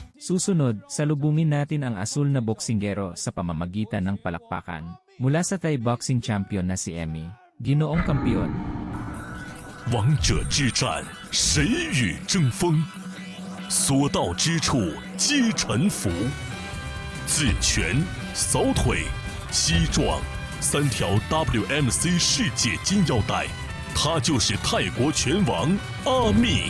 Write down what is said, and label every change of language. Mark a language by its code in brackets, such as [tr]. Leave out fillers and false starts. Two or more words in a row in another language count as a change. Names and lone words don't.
[tl] Susunod, salubungin natin ang asul na boksingero sa pamamagitan ng palakpakan. Mula sa [en] Thai boxing champion [tl] na si Emmy, ginoong kampiyon. [zh] 王者之战，谁与争锋？所到之处皆臣服。自拳、扫腿、膝撞3条 WMC 世界金腰带，他就是泰国拳王阿密。